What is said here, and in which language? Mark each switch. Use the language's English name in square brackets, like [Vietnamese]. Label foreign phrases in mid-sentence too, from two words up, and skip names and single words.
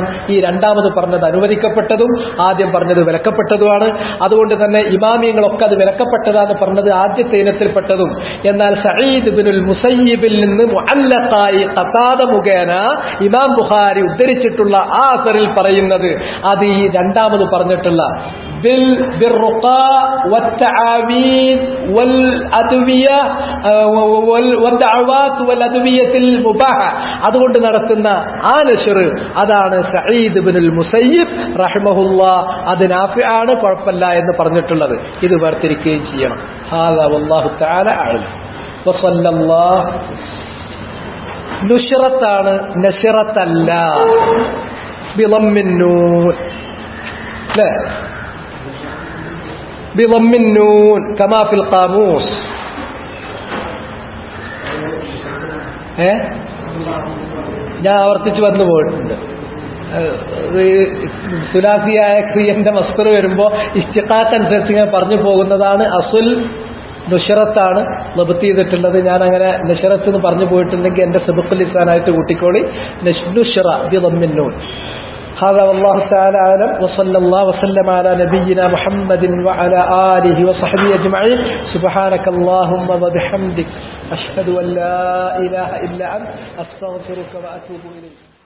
[Malayalam] ഈ രണ്ടാമത് പറഞ്ഞത് അനുവദിക്കപ്പെട്ടതും ആദ്യം പറഞ്ഞത് വിലക്കപ്പെട്ടതുമാണ്. അതുകൊണ്ട് തന്നെ ഇമാമിയങ്ങളൊക്കെ അത് വിലക്കപ്പെട്ടതാണ് പറഞ്ഞത് ആദ്യത്തെ ഇനത്തിൽപ്പെട്ടതും. എന്നാൽ സഈദ് ഇബ്നുൽ മുസയ്യിബിൽ നിന്ന് മുഅല്ലഖായി ഖതാദ മുഖേന ഇമാം ബുഖാരി ഉദ്ധരിച്ചിട്ടുള്ള ആ അസറിൽ പറയുന്നത് അത് ഈ രണ്ടാമത് പറഞ്ഞിട്ടുള്ള [Arabic] بالرقى والتعاويذ والأدوية والدعوات والأدوية المباحة, [Malayalam] അതുകൊണ്ട് നടത്തുന്ന ആ നശ്ർ അതാണ് സഈദ് ഇബ്നുൽ മുസയ്യിബ് റഹിമഹുല്ലാഹ്. അത് നാഫിആണ്, കുഴപ്പമില്ല എന്ന് പറഞ്ഞിട്ടുള്ളത്. ഇത് വേർതിരിക്കുകയും ചെയ്യണം. [Arabic] هذا والله تعالى أعلم. [Malayalam] വസല്ലല്ലാഹു. നുശ്റത്താണ്, നശ്റത്തല്ല. [Arabic] بضم النون, لا بضم النون كما في القاموس. [Malayalam] ഞാൻ ആവർത്തിച്ച് വന്നു പോയിട്ടുണ്ട്. സുലാസിയായ ക്രിയന്റെ മസ്തർ വരുമ്പോൾ ഇസ്തിഖാഖ് അനുസരിച്ച് ഇങ്ങനെ പറഞ്ഞു പോകുന്നതാണ്. അസുൽ നുശ്റത്താണ് ലബ്ത് ചെയ്തിട്ടുള്ളത്. ഞാൻ അങ്ങനെ നശ്റത്ത് എന്ന് പറഞ്ഞു പോയിട്ടുണ്ടെങ്കിൽ എന്റെ [Arabic] سبق اللسان [Malayalam] കൂട്ടിക്കോളി. [Arabic] نشرة بضم النون. هذا والله تعالى أعلم. وصلى الله وسلم على نبينا محمد وعلى آله وصحبه أجمعين. سبحانك اللهم وبحمدك أشهد أن لا إله إلا أنت أستغفرك وأتوب إليك.